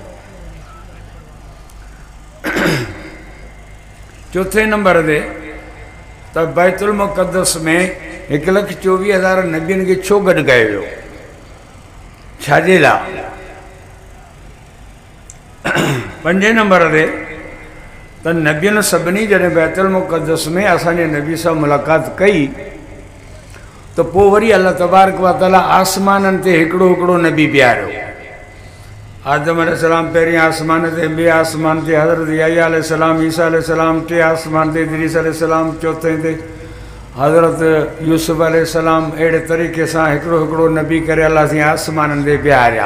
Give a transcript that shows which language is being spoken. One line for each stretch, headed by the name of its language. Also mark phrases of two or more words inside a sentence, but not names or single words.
Sindhi: चौथे नंबर ते त बैतुल मुक़द्दस में 1,24,000 नबियुनि खे छो गॾु कयो वियो, छाजे लाइ। पंजे नंबर ते त नबियुनि सभिनी जॾहिं बैतुल मुक़द्दस में असांजे नबी सां मुलाक़ात कई त पोइ वरी
Arabic: الله تبارك وتعالى
Sindhi: आसमाननि ते हिकिड़ो हिकिड़ो नबी बीहारियो। आदम अलैहिस्सलाम पहिरीं आसमान ते, ॿिए आसमान ते हज़रत यहया अलैहिस्सलाम, ईसा अलैहिस्सलाम, टे आसमान ते इदरीस अलैहिस्सलाम, चौथे ते हज़रत यूसुफ अलैहिस्सलाम। अहिड़े तरीक़े सां हिकिड़ो हिकिड़ो नबी करे अलाह साईं आसमाननि ते बीहारिया।